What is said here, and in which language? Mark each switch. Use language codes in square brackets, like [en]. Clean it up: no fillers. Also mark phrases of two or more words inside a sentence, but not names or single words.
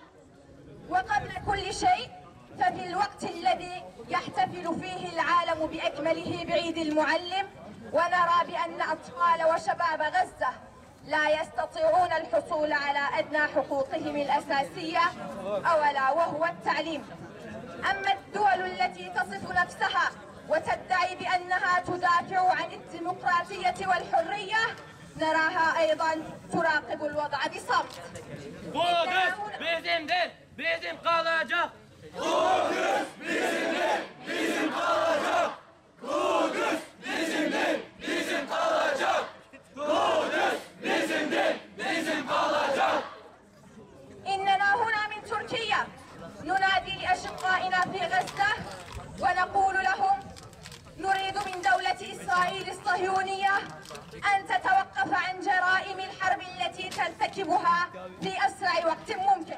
[ar] وقبل كل شيء ففي الوقت الذي يحتفل فيه العالم بأكمله بعيد المعلم، ونرى بأن أطفال وشباب غزة لا يستطيعون الحصول على أدنى حقوقهم الأساسية أولا وهو التعليم. أما الدول التي تصف نفسها وتدعي بأنها تدافع عن الديمقراطية والحرية نراها أيضا تراقب الوضع بصمت. [tr] Kudüs bizimdir, bizim kalacak. Kudüs bizimdir, bizim kalacak. Kudüs bizimdir, bizim kalacak. Kudüs bizimdir, bizim kalacak. [ar] إننا هنا من تركيا ننادي لأشقائنا في غزة ونقول لهم نريد من دولة إسرائيل الصهيونية أن تتوقف عن جرائم الحرب التي ترتكبها في أسرع وقت ممكن.